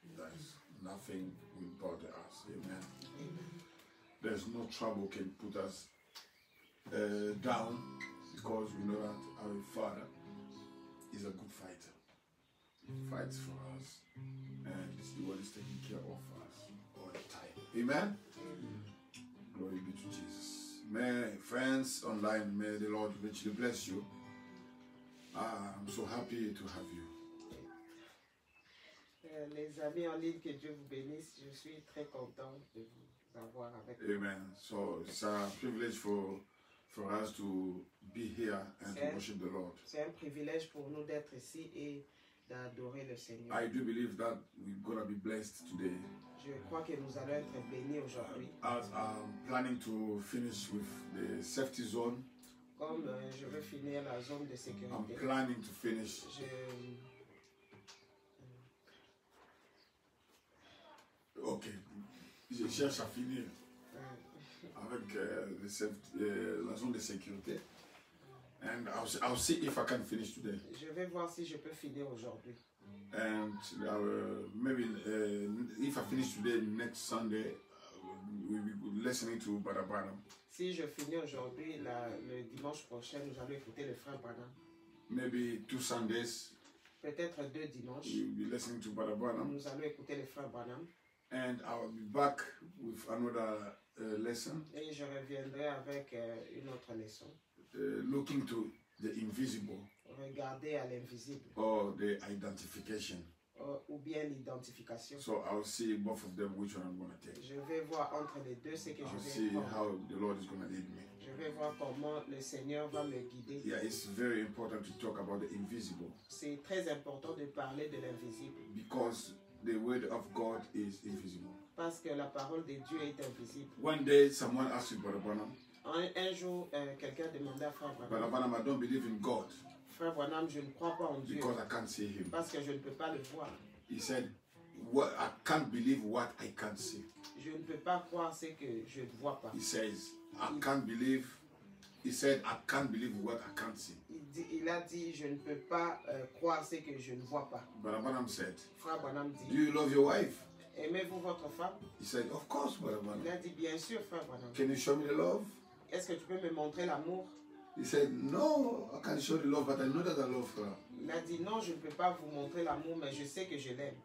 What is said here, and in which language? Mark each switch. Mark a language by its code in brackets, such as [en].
[en] There is nothing will bother us. Amen. There's no trouble can put us down because we know that our Father is a good fighter. He fights for us and it's the one who is taking care of us all the time. Amen. Glory be to Jesus. May friends online, may the Lord richly bless you. I'm so happy to have you. [fr] Les amis en ligne, que Dieu vous bénisse. Je suis très content de vous avoir avec nous. [en] Amen. So it's a privilege for us to be here and to worship the Lord. [fr] C'est un privilège pour nous d'être ici et d'adorer le Seigneur. [en] I do believe that we're gonna be blessed today. [fr] Je crois que nous allons être bénis aujourd'hui. [en] As I'm planning to finish with the safety zone. [fr] Comme je veux finir la zone de sécurité. [en] I'm planning to finish. [fr] Ok, je cherche à finir avec la zone de sécurité. [en] And I'll see if I can finish today. [fr] Je vais voir si je peux finir aujourd'hui. [en] And maybe if I finish today, next Sunday, we'll be listening to Brother Branham. [fr] Si je finis aujourd'hui, le dimanche prochain, nous allons écouter le frère Branham. [en] maybe 2 Sundays, [fr] peut-être 2 dimanches, [en] you'll be listening to Brother Branham. [fr] nous allons écouter les frères Branham. [en] And I'll be back with another lesson. [fr] Et je reviendrai avec une autre leçon. [en] Looking to the invisible [fr] Regarder à l'invisible [en] or the identification. [fr] ou bien l'identification. [en] So I'll see both of them which one I'm going to take. [fr] Je vais voir entre les deux ce que [en] I'll [fr] je [en] see [fr] vais prendre. [en] how the Lord is going to lead me. [fr] Je vais voir comment le Seigneur va me guider. [en] Yeah, it's very important to talk about the invisible [fr] C'est très important de parler de l'invisible [en] because the word of God is invisible. [fr] parce que la parole de Dieu est invisible. [en] One day someone asked you, Brother Branham, [fr] Un jour, quelqu'un demandait à Frère [en] Brother Branham, Branham, I don't believe in God [fr] Frère Branham, je ne crois pas en Dieu [en] because I can't see him. [fr] parce que je ne peux pas le voir. [en] He said, "What I can't believe what I can't see." [fr] Je ne peux pas croire ce que je ne vois pas. [en] He says, I can't believe. He said, I can't believe what I can't see. [fr] Il a dit, je ne peux pas croire ce que je ne vois pas. [en] Brother Branham said, [fr] Frère Branham [en] do [fr] dit, [en] you love your wife? [fr] aimez-vous votre femme? [en] He said, of course, Brother Branham. [fr] Il a dit, bien sûr, Frère Branham. [en] Can you show me the love? [fr] Est-ce que tu peux me montrer l'amour? [en] He said, no, I can't show the love, but I know that I love her. [fr] Il a dit, non, je ne peux pas vous montrer l'amour, mais je sais que je l'aime.